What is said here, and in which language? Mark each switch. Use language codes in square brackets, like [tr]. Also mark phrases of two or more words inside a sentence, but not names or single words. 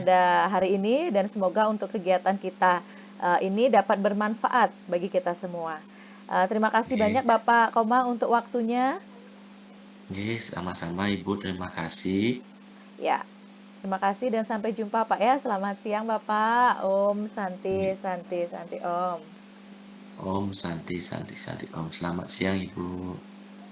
[id] pada hari ini dan semoga untuk kegiatan kita, ini dapat bermanfaat bagi kita semua. Terima kasih banyak oke. Bapak Komang untuk waktunya. Oke, sama-sama Ibu, terima kasih. Ya, terima kasih dan sampai jumpa Pak ya. Selamat siang Bapak. [sa] Om Santi [id] Oke. [sa] Santi Santi Om. Om, santi santi santi Om. [id] Selamat siang, Ibu.